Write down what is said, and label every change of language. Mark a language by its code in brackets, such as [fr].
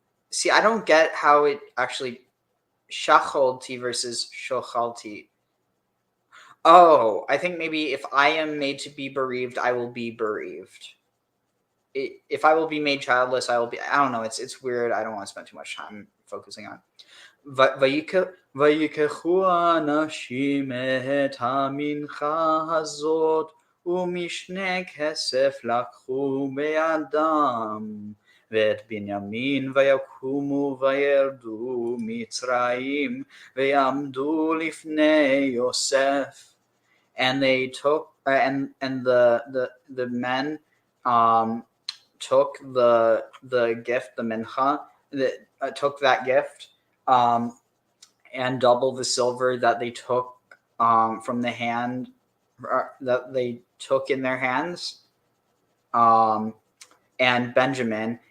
[en] See, I don't get how it actually shacholti versus shochalti. Oh, I think maybe if I am made to be bereaved, I will be bereaved. If I will be made childless, I will be. I don't know. It's weird. I don't want to spend too much time focusing on. [he] ויקחו אנשים את המנחה הזאת ומשנה כסף לקחו בידם. ואת בנימין ויקומו וירדו מצרים ויעמדו לפני יוסף. [en] And they took and the men took the gift, the mincha, took that gift, and double the silver that they took from the hand that they took in their hands, and Benjamin.